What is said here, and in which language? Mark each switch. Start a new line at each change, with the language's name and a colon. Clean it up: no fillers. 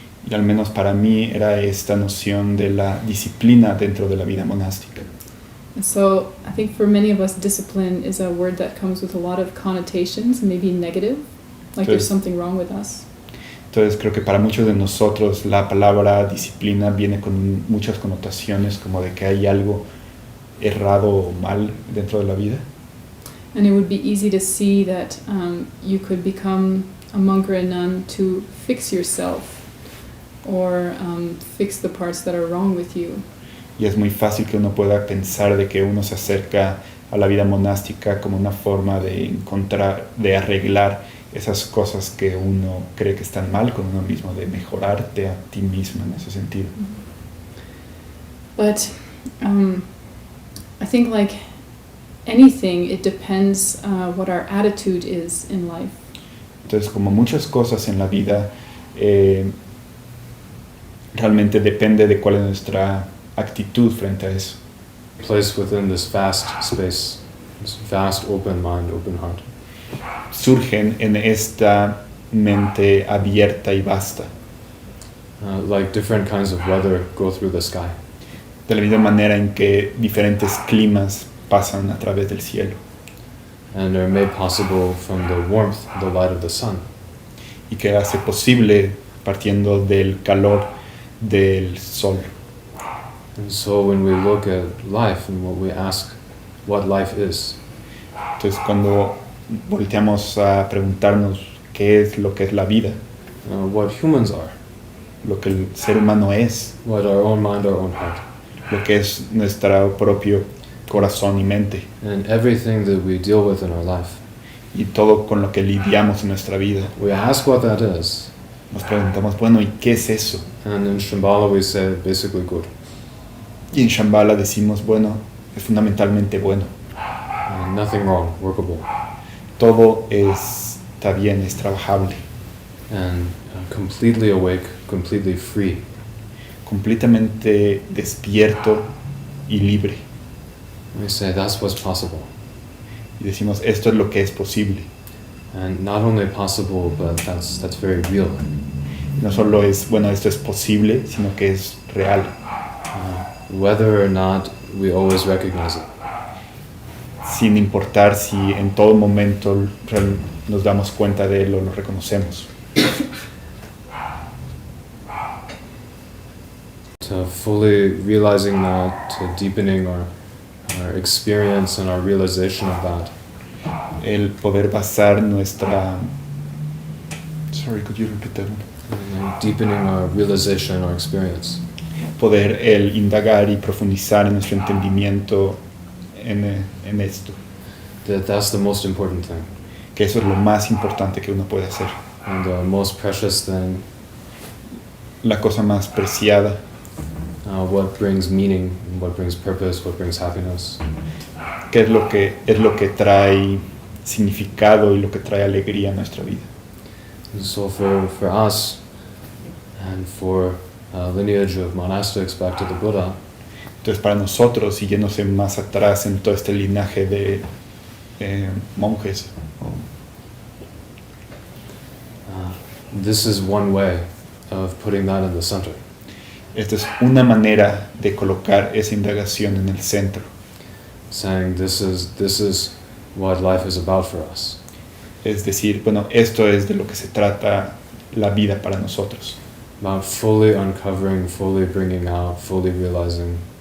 Spanish: Y al menos para mí era esta noción de la disciplina dentro de la vida monástica.
English: And so I think for many of us, discipline is a word that comes with a lot of connotations, maybe negative, like there's something wrong with us.
Spanish: Entonces creo que para muchos de nosotros la palabra disciplina viene con muchas connotaciones como de que hay algo errado o mal dentro de la vida.
English: And it would be easy to see that you could become a monk or a nun to fix yourself or fix the parts that are wrong with you.
Spanish: Y es muy fácil que uno pueda pensar de que uno se acerca a la vida monástica como una forma de arreglar esas cosas que uno cree que están mal con uno mismo, de mejorarte a ti mismo en ese sentido.
English: But I think like anything, it depends what our attitude is in life.
Spanish: Entonces, como muchas cosas en la vida, realmente depende de cuál es nuestra actitud frente a eso.
English: Place within this vast space, this vast open mind, open heart.
Spanish: Surgen en esta mente abierta y vasta.
English: Like different kinds of weather go through the sky.
Spanish: De la misma manera en que diferentes climas pasan a través del cielo.
English: And are made possible from the warmth, the light of the sun.
Spanish: Y que hace posible partiendo del calor del sol.
English: And so when we look at life and what we ask what life is,
Spanish: Entonces cuando volteamos a preguntarnos qué es lo que es la vida,
English: what humans are,
Spanish: lo que el ser humano es,
English: what our own mind, our own heart,
Spanish: lo que es nuestro propio corazón y mente,
English: and everything that we deal with in our life.
Spanish: y todo con lo que lidiamos en nuestra vida.
English: We ask what that is,
Spanish: Nos preguntamos, bueno, ¿y qué es eso?
English: and in Shambhala we say basically good.
Spanish: Y en Shambhala decimos, bueno, es fundamentalmente bueno.
English: Nothing wrong, workable,
Spanish: Todo está bien, es trabajable,
English: and completely awake, completely free.
Spanish: completamente despierto y libre.
English: We say that's what's possible.
Spanish: Y decimos, esto es lo que es posible.
English: And not only possible, but that's very real.
Spanish: No solo es, bueno, esto es posible, sino que es real.
English: Whether or not we always recognize it.
Spanish: Sin importar si en todo momento nos damos cuenta de él o lo reconocemos.
English: To fully realizing that, to deepening our experience and our realization of that.
Spanish: El poder basar nuestra...
English: Sorry, could you repeat that one? And deepening our realization, our experience.
Spanish: Poder el indagar y profundizar en nuestro entendimiento en esto.
English: That's the most important thing.
Spanish: Que eso es lo más importante que uno puede hacer.
English: And the most precious thing,
Spanish: La cosa más preciada,
English: what brings meaning, what brings purpose, what brings happiness.
Spanish: que es lo que trae significado y lo que trae alegría a nuestra vida.
English: And so for us, and for lineage of monastics back to the Buddha,
Spanish: Entonces para nosotros, y yéndose más atrás en todo este linaje de monjes,
English: this is one way of putting that in the center.
Spanish: esta es una manera de colocar esa indagación en el centro.
English: Saying this is what life is about for us.
Spanish: Es decir, bueno, esto es de lo que se trata la vida para nosotros.
English: About fully uncovering, fully bringing out, fully realizing.